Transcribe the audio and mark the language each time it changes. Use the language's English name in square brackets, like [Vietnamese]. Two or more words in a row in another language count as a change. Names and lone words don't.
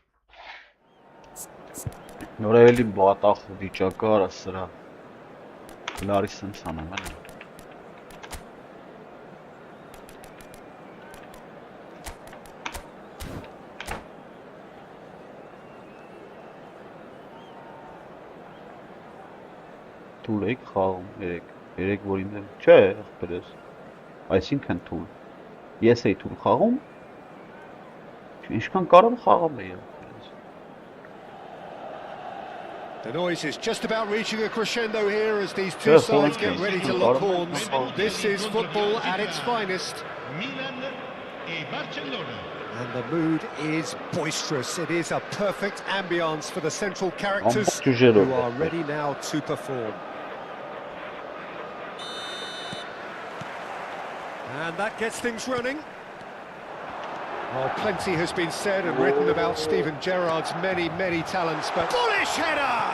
[Armenian] Նորայելի բատախ ու վիճակար սրա Larissın sana ben. Թուլ եք խաղում, երեք որ ինձ չէ, ախպերս, այսինքն թուլ, ես էի թուլ խաղում, ինչքան կարամ խաղամ էի ախպերս։ [English] The noise is just about reaching a crescendo here as these two sides get ready to lock horns. This is football at its finest. [Italian] Milan e Barcellona. [English] And the mood is boisterous. It is a perfect ambience for the central characters who are ready now to perform. And that gets things running. Well, plenty has been said and written about Steven Gerrard's many talents, but bullish header!